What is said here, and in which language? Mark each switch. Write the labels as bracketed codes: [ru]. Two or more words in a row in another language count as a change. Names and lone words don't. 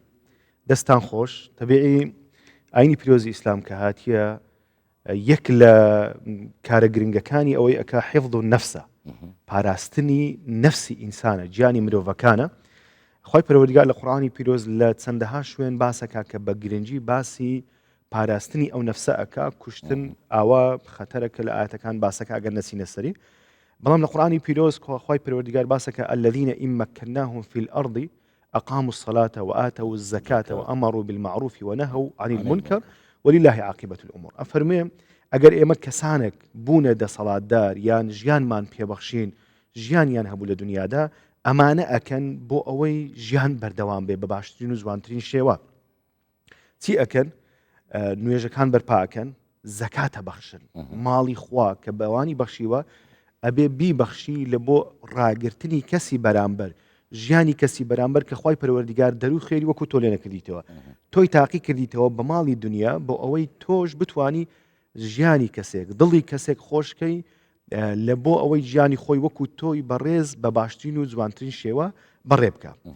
[ckb] دەستان خۆش تەبیعی ئاینی پیرۆزی ئیسلام کە هاتیە یەک لە کارە گرنگەکانی ئەوەی ئەکا حیفظ النەفسە پاراستنی نەفسی ئینسانە گیانی مرۆڤەکانە. خۆی پەروەردگار لە قورئانی پیرۆز لە چەندەها شوێن باسەکە کە بە گرنگی باسی پاراستنی ئەو نەفسە ئەکا کوشتن ئاوا خەتەرەکە لە ئاەتەکان باسەکە ئەگەر نەچینە سەری. بەڵام لە قورئانی پیرۆز خۆی پەروەردگار باسەکە [ar] الذين إن مكناهم في الأرض أقاموا الصلاة وآتوا الزكاة وأمروا بالمعروف ونهوا عن المنكر ولله عاقبة الأمور. [ckb] ئەفەرمێ ئەگەر ئێمە کەسانێک بوونە دەسەڵاتدار یان ژیانمان پێبەخشین ژیانیان هەبوو لە دنیادا ئەمانە ئەکەن بۆ ئەوەی ژیان بەردەوام بێ بە باشترین و جوانترین شێوە. چی ئەکەن؟ نوێژەکان بەرپاکەن زەکاتە بەخشن ماڵی خوا کە بەوانی بەخشیوە ئەبێ بیبەخشی لە بۆ ڕاگررتنی کەسی بەرامبەر ژیانی کەسی بەرامبەر کە خۆی پەروەردگار دەرو خێری وەکو تۆ لێ نەکردیتەوە تۆی تاقی کردیتەوە بە ماڵی دنیا بۆ ئەوەی تۆش بتانی ژیانی کەسێک دڵی کەسێک خۆشکەی لە بۆ ئەوەی ژیانی خۆی وەکو تۆی بەڕێز بە باشترین و جوانترین شێوە بەڕێ بکە.